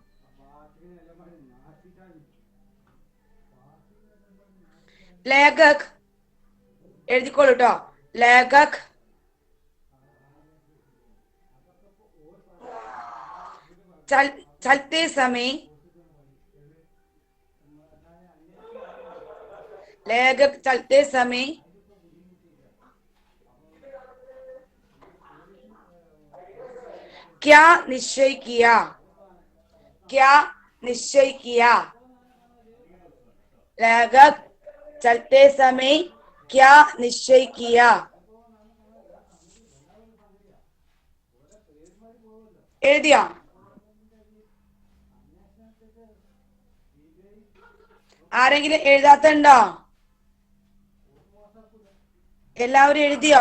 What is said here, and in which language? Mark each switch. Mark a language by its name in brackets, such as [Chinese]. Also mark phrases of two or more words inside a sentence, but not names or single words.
[Malayalam] ലേഖക് എഴുതിക്കോളൂ കേട്ടോ. [Hindi] लेखक चलते समय लेखक चलते समय क्या निश्चय किया? क्या निश्चय किया? लेखक चलते समय क्या निश्चय किया? [Malayalam] എഴുതിയോ? ആരെങ്കിലും എഴുതാത്തുണ്ടോ? എല്ലാവരും എഴുതിയോ?